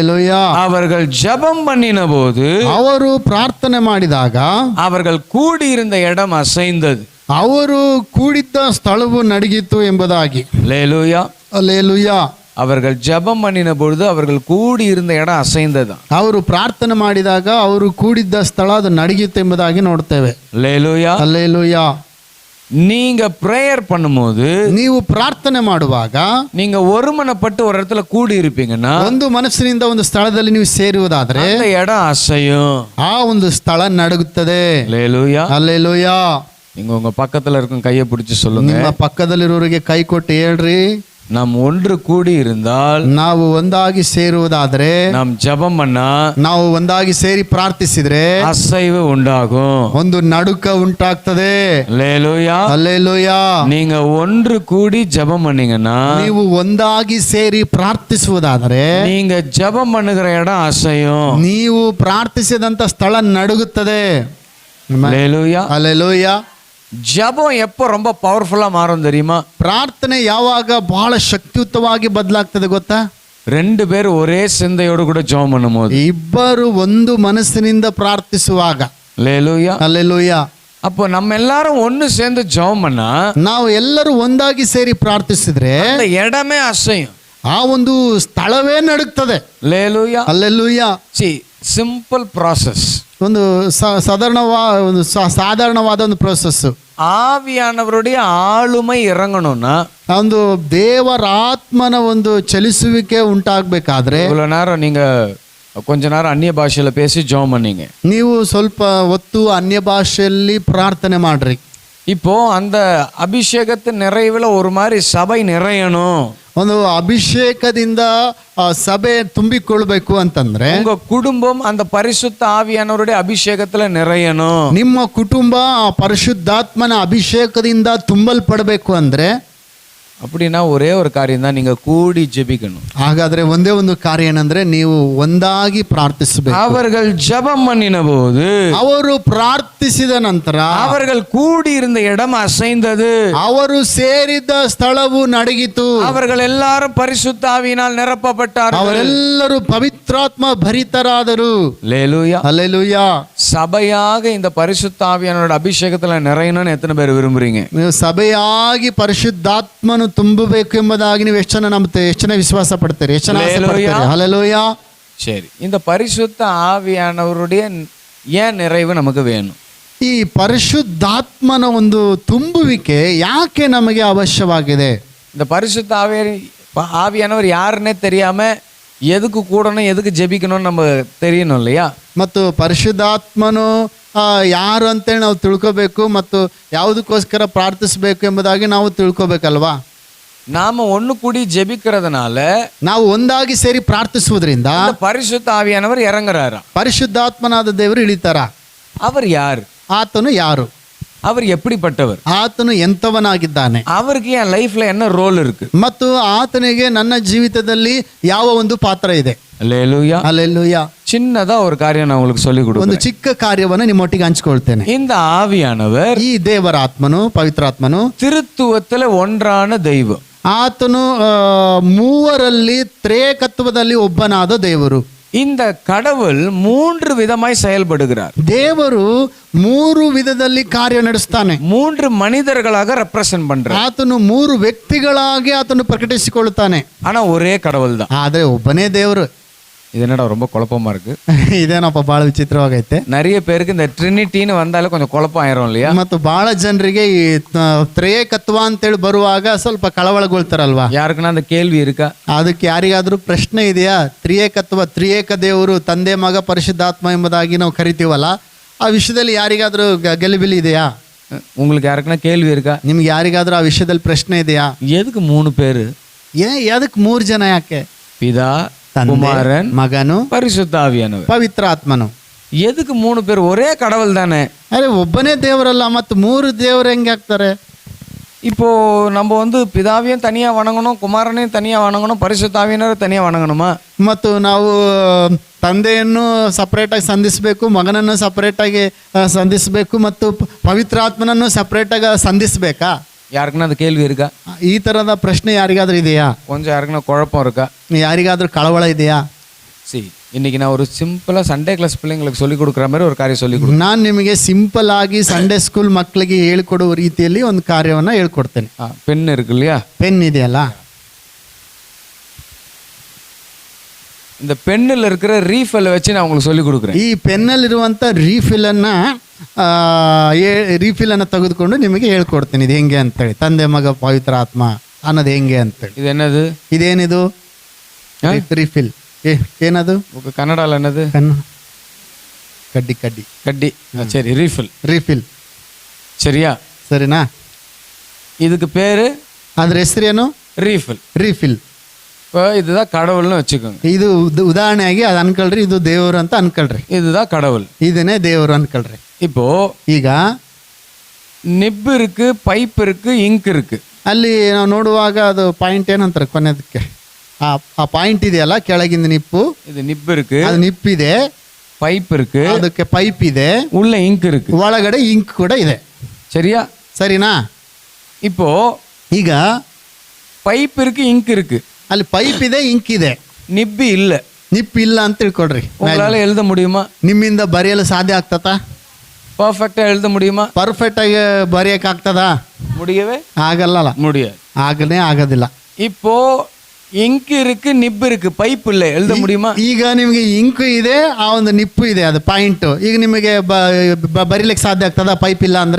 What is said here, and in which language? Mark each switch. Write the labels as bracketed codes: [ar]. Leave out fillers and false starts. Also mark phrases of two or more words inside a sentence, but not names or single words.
[ta] அல்லேலூயா. அவர்கள் ஜெபம் பண்ணின போது, [kn] ಅವರು ಪ್ರಾರ್ಥನೆ ಮಾಡಿದಾಗ [ta] அவர்கள் கூடியிருந்த இடம் அசைந்தது. [kn] ಅವರು ಕೂಡಿದ್ದ ಸ್ಥಳವು ನಡಗಿತು ಎಂಬುದಾಗಿ. [ta] அல்லேலூயா. [kn] அல்லேಲೂಯಾ. [ta] அவர்கள் ஜெபம் பண்ணின பொழுது அவர்கள் கூடியிருந்த இடம் ಅಸೈಂದದ. [kn] ಅವರು ಪ್ರಾರ್ಥನೆ ಮಾಡಿದಾಗ ಅವರು ಕೂಡಿದ್ದ ಸ್ಥಳ ಅದು ನಡಗಿತು ಎಂಬುದಾಗಿ ನೋಡ್ತೇವೆ. [ta] அல்லேலூயா. [kn] அல்லேலೂಯಾ. [ta] நீங்க பிரேயர் பண்ணும்போது, [kn] ನೀವು ಪ್ರಾರ್ಥನೆ ಮಾಡುವಾಗ [ta] நீங்க ஒருமனப்பட்டு ஒரு இடத்துல கூடி இருப்பீங்கன்னா, [kn] ಒಂದು ಮನಸ್ಸಿನಿಂದ ಒಂದು ಸ್ಥಳದಲ್ಲಿ ನೀವು ಸೇರುವುದಾದ್ರೆ [ta] அந்த இடம் அசையும். [kn] ಆ ಒಂದು ಸ್ಥಳ ನಡುಗುತ್ತದೆ. [ta] அல்லேலூயா. [kn] அல்லேலೂಯಾ. [ta] நீங்க உங்க பக்கத்துல இருக்கும் கையை பிடிச்சு சொல்லுங்க, [kn] ನಿಮ್ಮ ಪಕ್ಕದಲ್ಲಿರೋರಿಗೆ ಕೈ ಕೊಟ್ಟು ಹೇಳ್ರಿ, [ta] நாம் ஒன்று கூடி இருந்தால், [kn] ನಾವು ಒಂದಾಗಿ ಸೇರುವುದಾದ್ರೆ, [ta] நாம் ஜெபம் பண்ணா, [kn] ನಾವು ಒಂದಾಗಿ ಸೇರಿ ಪ್ರಾರ್ಥಿಸಿದ್ರೆ [ta] அசைவு உண்டாகும், [kn] ಒಂದು ನಡುಕ ಉಂಟಾಗ್ತದೆ. [ta] அல்லேலூயா. [kn] அல்லேಲೂಯಾ. [ta] நீங்க ஒன்று கூடி ஜெபம் பண்ணீங்கன்னா, [kn] ನೀವು ಒಂದಾಗಿ ಸೇರಿ ಪ್ರಾರ್ಥಿಸುವುದಾದರೆ [ta] நீங்க ஜெபம் பண்ணுகிற இடம் அசையும். [kn] ನೀವು ಪ್ರಾರ್ಥಿಸಿದಂತ ಸ್ಥಳ ನಡುಗುತ್ತದೆ. [ta] அல்லேலூயா. [kn] அல்லேலೂಯಾ. [ta] ஜெபம் எப்போ ரொம்ப பவர்ஃபுல்லா மாறும் தெரியுமா? [kn] ಪ್ರಾರ್ಥನೆ ಯಾವಾಗ ಬಹಳ ಶಕ್ತಿಯುತವಾಗಿ ಬದಲಾಗ್ತದೆ ಗೊತ್ತಾ? [ta] ரெண்டு பேர் ஒரே சிந்தையோடு கூட ஜெபம் பண்ணும்போது, [kn] ಇಬ್ಬರು ಒಂದು ಮನಸ್ಸಿನಿಂದ ಪ್ರಾರ್ಥಿಸುವಾಗ. [ta] அல்லேலூயா. [kn] அல்லேலೂಯಾ. [ta] அப்போ நம்ம எல்லாரும் ஒன்னு சேர்ந்து ஜெபம் பண்ணா, [kn] ನಾವು ಎಲ್ಲರೂ ಒಂದಾಗಿ ಸೇರಿ ಪ್ರಾರ್ಥಿಸಿದ್ರೆ [ta] அந்த இடமே ಅಸையும். [kn] ಆ ಒಂದು ಸ್ಥಳವೇ ನಡುಗ್ತದೆ. [ta] அல்லேலூயா. [kn] அல்லேலூಯಾ. [en] simple process. [kn] ಒಂದು ಸಾಧಾರಣವಾದ ಒಂದು ಪ್ರೋಸೆಸ್. [ta] ஆவியானவருடைய ஆளுமை இறங்கணும்னா, [kn] ಒಂದು ದೇವರ ಆತ್ಮನ ಒಂದು ಚಲಿಸುವಿಕೆ ಉಂಟಾಗಬೇಕಾದ್ರೆ, [ta] இவ்வளவு நேரம் நீங்க கொஞ்ச நேரம் அந்நிய பாஷையில பேசி ஜெபம் பண்ணீங்க, [kn] ನೀವು ಸ್ವಲ್ಪ ಹೊತ್ತು ಅನ್ಯ ಭಾಷೆಯಲ್ಲಿ ಪ್ರಾರ್ಥನೆ ಮಾಡ್ರಿ. [ta] இப்போ அந்த அபிஷேகத்தின் நிறைவுல ஒரு மாதிரி சபை நிறையணும். [kn] ಒಂದು ಅಭಿಷೇಕದಿಂದ ಸಭೆ ತುಂಬಿಕೊಳ್ಬೇಕು ಅಂತಂದ್ರೆ, [ta] உங்க குடும்பம் அந்த பரிசுத்த ஆவியானவருடைய அபிஷேகத்துல நிறையணும். [kn] ನಿಮ್ಮ ಕುಟುಂಬ ಪರಿಶುದ್ಧಾತ್ಮನ ಅಭಿಷೇಕದಿಂದ ತುಂಬಲ್ಪಡಬೇಕು ಅಂದ್ರೆ, [ta] அப்படின்னா ஒரே ஒரு காரியம் தான், நீங்க கூடி ஜெபிக்கணும். [kn] ಹಾಗಾದ್ರೆ ಒಂದೇ ಒಂದು ಕಾರ್ಯ ಏನಂದ್ರೆ ನೀವು ಒಂದಾಗಿ ಪ್ರಾರ್ಥಿಸಬೇಕು. [ta] அவர்கள் ஜெபம் பண்ணின போது, [kn] ಅವರು ಪ್ರಾರ್ಥಿಸಿದ ನಂತರ [ta] அவர்கள் கூடி இருந்த இடம் அசைந்தது, [kn] ಅವರು ಸೇರಿದ್ದ ಸ್ಥಳವು ನಡಗಿತು. [ta] அவர்கள் எல்லாரும் பரிசுத்த ஆவியினால் நிரப்பப்பட்டார்கள். [kn] ಅವರೆಲ್ಲರೂ ಪವಿತ್ರಾತ್ಮ ಭರಿತರಾದರು. [ta] அல்லேலூயா. [kn] அல்லேಲೂಯಾ. [ta] சபையாக இந்த பரிசுத்த ஆவியானவரோட அபிஷேகத்துல நிறையணும்னு எத்தனை பேர் விரும்புறீங்க? [kn] ನೀವು ಸಭೆಯಾಗಿ ಪರಿಶುದ್ಧಾತ್ಮನು ತುಂಬಬೇಕು ಎಂಬುದಾಗಿ ನೀವು ಎಷ್ಟು ಜನ ನಂಬುತ್ತೀರಿ? ಎಷ್ಟು ಜನ ವಿಶ್ವಾಸ ಪಡ್ತೀರಿ? ಎಷ್ಟು ಜನ ಆಸೆ ಪಡ್ತೀರಿ? ಹಲ್ಲೆಲೂಯಾ. [ta] சரி, இந்த பரிசுத்த ஆவியானவருடைய ஏன் நிறைவு நமக்கு வேணும்? [kn] ಈ ಪರಿಶುದ್ಧಾತ್ಮನ ಒಂದು ತುಂಬುವಿಕೆ ಯಾಕೆ ನಮಗೆ ಅವಶ್ಯವಾಗಿದೆ? [ta] இந்த பரிசுத்த ஆவியானவர் யாருன்னே தெரியாம எதுக்கு கூடணும், எதுக்கு ஜெபிக்கணும்னு நம்ம தெரியணும் இல்லையா? [kn] ಮತ್ತು ಪರಿಶುದ್ಧಾತ್ಮನು ಯಾರು ಅಂತೇಳಿ ನಾವು ತಿಳ್ಕೋಬೇಕು, ಮತ್ತು ಯಾವುದಕ್ಕೋಸ್ಕರ ಪ್ರಾರ್ಥಿಸಬೇಕು ಎಂಬುದಾಗಿ ನಾವು ತಿಳ್ಕೋಬೇಕಲ್ವಾ? [ta] நாம ஒண்ணு கூடி ஜெபிக்கிறதுனால, [kn] ನಾವು ಒಂದಾಗಿ ಸೇರಿ ಪ್ರಾರ್ಥಿಸುವುದರಿಂದ [ta] பரிசுத்த ஆவியானவர் இறங்குறாரா? [kn] ಪರಿಶುದ್ಧಾತ್ಮನಾದ ದೇವರು ಇಳಿತಾರ. [ta] அவர் யார்? [kn] ಆತನು ಯಾರು? [ta] அவர் எப்படிப்பட்டவர்? [kn] ಆತನು ಎಂತವನಾಗಿದ್ದಾನೆ? [ta] அவருக்கு என் லைஃப்ல என்ன ರೋಲ್ இருக்கு? [kn] ಮತ್ತು ಆತನಿಗೆ ನನ್ನ ಜೀವಿತದಲ್ಲಿ ಯಾವ ಒಂದು ಪಾತ್ರ ಇದೆ? [ta] அல்லேலூயா. [kn] அல்லேலೂಯಾ. [ta] சின்னதா ஒரு காரியம் நான் உங்களுக்கு சொல்லி [kn] ಒಂದು [ta] கொடுக்கிறேன். [kn] ಚಿಕ್ಕ ಕಾರ್ಯವನ್ನು ನಿಮ್ಮೊಟ್ಟಿಗೆ ಹಂಚಿಕೊಳ್ತೇನೆ. [ta] இந்த ಆವಿಯಾನவர் [kn] ಈ ದೇವರ ಆತ್ಮನು, ಪವಿತ್ರಾತ್ಮನು [ta] திருத்துவத்துல ஒன்றான தெய்வம். [kn] ಆತನು ಮೂವರಲ್ಲಿ ತ್ರೇಕತ್ವದಲ್ಲಿ ಒಬ್ಬನಾದ ದೇವರು. [ta] இந்த கடவுள் மூன்று விதமாய் செயல்படுகிறார். [kn] ದೇವರು ಮೂರು ವಿಧದಲ್ಲಿ ಕಾರ್ಯ ನಡೆಸ್ತಾನೆ. [ta] மூன்று மனிதர்களாக ரெப்ரசன்ட் பண்றார். [kn] ಆತನು ಮೂರು ವ್ಯಕ್ತಿಗಳಾಗಿ ಆತನು ಪ್ರಕಟಿಸಿಕೊಳ್ಳುತ್ತಾನೆ. [ta] ஆனா ஒரே கடவுள் தான். [kn] ಆದ್ರೆ ಒಬ್ಬನೇ ದೇವರು. [ta] இது என்னடா ரொம்ப குழப்பமா இருக்கு? [kn] ಇದೇನಪ್ಪ ಬಹಳ ವಿಚಿತ್ರವಾಗೈತೆ. [ta] நிறைய பேருக்கு இந்த ட்ரினிட்டின்னு வந்தாலே கொஞ்சம் குழப்பம் ஆயிரும் இல்லையா? [kn] ಮತ್ತು ಬಹಳ ಜನರಿಗೆ ಈ ತ್ರೇಕತ್ವ ಅಂತೇಳಿ ಬರುವಾಗ ಸ್ವಲ್ಪ ಕಳವಳಗೊಳ್ತಾರಲ್ವಾ? [ta] யாருக்குன்னா அந்த கேள்வி இருக்கா? [kn] ಅದಕ್ಕೆ ಯಾರಿಗಾದ್ರೂ ಪ್ರಶ್ನೆ ಇದೆಯಾ? ತ್ರಿಯೇಕ ದೇವರು, ತಂದೆ, ಮಗ, ಪರಿಶುದ್ಧಾತ್ಮ ಎಂಬುದಾಗಿ ನಾವು ಕರಿತೀವಲ್ಲ, ಆ ವಿಷಯದಲ್ಲಿ ಯಾರಿಗಾದ್ರೂ ಗಲಿಬಿಲಿ ಇದೆಯಾ? [ta] உங்களுக்கு யாருக்குன்னா கேள்வி இருக்கா? [kn] ನಿಮ್ಗೆ ಯಾರಿಗಾದ್ರೂ ಆ ವಿಷಯದಲ್ಲಿ ಪ್ರಶ್ನೆ ಇದೆಯಾ? [ta] எதுக்கு மூணு பேரு? [kn] ಅದಕ್ಕೆ ಮೂರು ಜನ ಯಾಕೆ? [ta] பிதா, [kn] ತಂದೆ, [ta] குமாரன், [kn] ಮಗನು, [ta] பரிசுத்த ஆவியானவர். [kn] ಪವಿತ್ರಾತ್ಮನು. [ta] எதுக்கு மூணு பேர்? ஒரே கடவுள் தானே. [kn] ಅರೆ ಒಬ್ಬನೇ ದೇವರಲ್ಲ, ಮತ್ತು ಮೂರು ದೇವರು ಹೆಂಗೆ ಆಗ್ತಾರೆ? [ta] இப்போ நம்ம பிதாவையும் தனியா வணங்கணும், குமாரனையும் தனியா வணங்கணும், பரிசுத்த ஆவியானவரை தனியா வணங்கணுமா? [kn] ಮತ್ತು ನಾವು ತಂದೆಯನ್ನು ಸಪ್ರೇಟಾಗಿ ಸಂಧಿಸಬೇಕು, ಮಗನನ್ನು ಸಪ್ರೇಟಾಗಿ ಸಂಧಿಸಬೇಕು, ಮತ್ತು ಪವಿತ್ರಾತ್ಮನನ್ನು ಸಪ್ರೇಟಾಗಿ ಸಂಧಿಸಬೇಕಾ? [ta] யாருக்குன்னா அந்த கேள்வி இருக்கா? [kn] ಈ ತರದ ಪ್ರಶ್ನೆ ಯಾರಿಗಾದ್ರೂ ಇದೆಯಾ? [ta] கொஞ்சம் யாருக்குன்னா குழப்பம் இருக்கா? [kn] ಯಾರಿಗಾದ್ರೂ ಕಳವಳ ಇದೆಯಾ? [ta] இன்னைக்கு நான் ஒரு சிம்பிளா [en] Sunday class [ta] பிள்ளைங்களுக்கு சொல்லி கொடுக்குற மாதிரி ஒரு காரியம் சொல்லி கொடுக்குறேன். [kn] ನಾನು ನಿಮಗೆ ಸಿಂಪಲ್ ಆಗಿ [en] Sunday school [kn] ಮಕ್ಕಳಿಗೆ ಹೇಳ್ಕೊಡುವ ರೀತಿಯಲ್ಲಿ ಒಂದು ಕಾರ್ಯವನ್ನ ಹೇಳ್ಕೊಡ್ತೇನೆ. [ta] பென் இருக்கு இல்லையா, [kn] ಪೆನ್ ಇದೆಯಲ್ಲ, [ta] இந்த பென்னில் இருக்கிற ரீஃபில் வச்சு நான் உங்களுக்கு சொல்லி கொடுக்குறேன். [kn] ಈ ಪೆನ್ನಲ್ಲಿರುವಂಥ ರೀಫಿಲ್ ಅನ್ನ ತೆಗೆದುಕೊಂಡು ನಿಮಗೆ ಹೇಳ್ಕೊಡ್ತೀನಿ ಇದು ಹೆಂಗೆ ಅಂತೇಳಿ. ತಂದೆ ಮಗ ಪವಿತ್ರ ಆತ್ಮ ಅನ್ನೋದು ಹೆಂಗೆ ಅಂತೇಳಿ. [ta] இது என்னது? [kn] ಇದೇನಿದು ರೀಫಿಲ್? ಏನದು [ta] ಕನ್ನಡಲ್ಲ என்னது? [kn] ಕಡ್ಡಿ ಕಡ್ಡಿ [ta] கட்டி. சரி, ரீஃபில். [kn] ರೀಫಿಲ್ [ta] சரியா? [kn] ಸರಿನಾ? [ta] இதுக்கு பேரு [kn] ಅದ್ರ ಹೆಸರೇನು? [ta] ரீஃபில். [kn] ರೀಫಿಲ್. [ta] இப்போ இதுதான் கடவுள்னு வச்சுக்கோங்க. [kn] ಇದು ಉದಾಹರಣೆಯಾಗಿ ಅದು ಅನ್ಕೊಳ್ರಿ, ಇದು ದೇವರು ಅಂತ ಅನ್ಕೊಳ್ರಿ. [ta] இதுதான் கடவுள், [kn] ಇದನ್ನೇ ದೇವರು ಅನ್ಕೊಳ್ರಿ. [ta] இப்போ [kn] ಈಗ [ta] ನಿಬ್ இருக்கு, ಪೈಪ್ இருக்கு, ಇಂಕ್ இருக்கு. [kn] ಅಲ್ಲಿ ನಾವು ನೋಡುವಾಗ ಅದು ಪಾಯಿಂಟ್ ಏನಂತಾರೆ ಕೊನೆದಕ್ಕೆ, ಆ ಪಾಯಿಂಟ್ ಇದೆಯಲ್ಲ ಕೆಳಗಿಂದ ನಿಪ್ಪು, [ta] இது நிப் இருக்கு, [kn] ಅದು ನಿಪ್ಪಿದೆ, [ta] பைப் இருக்கு, [kn] ಅದಕ್ಕೆ ಪೈಪ್ ಇದೆ, [ta] உள்ள ಇಂಕ್ இருக்கு, [kn] ಒಳಗಡೆ ಇಂಕ್ ಕೂಡ ಇದೆ. [ta] சரியா? [kn] ಸರಿನಾ? [ta] இப்போ [kn] ಈಗ [ta] பைப் இருக்கு, ಇಂಕ್ இருக்கு, [kn] ಅಲ್ಲಿ ಪೈಪ್ ಇದೆ, ಇಂಕ್ ಇದೆ, [ta] நிப் இல்ல. [kn] ನಿಪ್ ಇಲ್ಲ ಅಂತ ತಿಳ್ಕೊಳ್ರಿ. [ta] உங்களால எழுத முடியுமா? [kn] ನಿಮ್ಮಿಂದ ಬರೆಯಲು ಸಾಧ್ಯ ಆಗ್ತದ? [ta] பர்ஃபெக்டா எழுத முடியுமா? [kn] ಪರ್ಫೆಕ್ಟ್ ಆಗಿ ಬರೆಯಕ್ ಆಗ್ತದ? [ta] முடியவே [kn] ಆಗಲ್ಲ, [ta] முடியாது. [kn] ಆಗನೇ ಆಗೋದಿಲ್ಲ. [ta] இப்போ ಇಂಕ್ இருக்கு, நிப் இருக்கு, பைப் இல்ல, எழுத முடியுமா? [kn] ಈಗ ನಿಮಗೆ ಇಂಕು ಇದೆ, ಆ ಒಂದು ನಿಪ್ಪು ಇದೆ, ಅದು ಪಾಯಿಂಟ್. ಈಗ ನಿಮಗೆ ಬರೀಲಿಕ್ಕೆ ಸಾಧ್ಯ ಆಗ್ತದ ಪೈಪ್ ಇಲ್ಲ ಅಂದ್ರೆ?